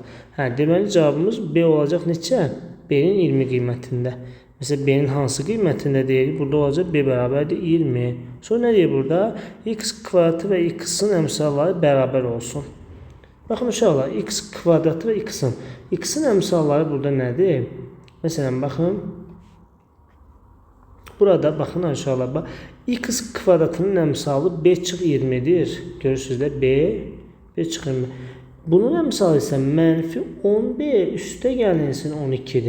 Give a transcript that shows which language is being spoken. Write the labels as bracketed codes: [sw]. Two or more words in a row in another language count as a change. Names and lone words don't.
[az] Deməli cavabımız B olacaq neçə? B-nin 20 qiymətində. Mesela B'nin hansı qiymətində deyil? Burada olacaq B bərabərdir 20. Sonra nə deyir burada? X kvadratı və x-in əmsalları bərabər olsun. Baxın uşaqlar, x kvadratı və x-in. X-in əmsalları burada nədir? Məsələn, baxın. Burada baxın uşaqlar, x kvadratının əmsalı B çıx 20'dir. Görürsünüz də B çıx 20. Bunun əmsalı isə mənfi 10b üstə gəlinsin 12-dir.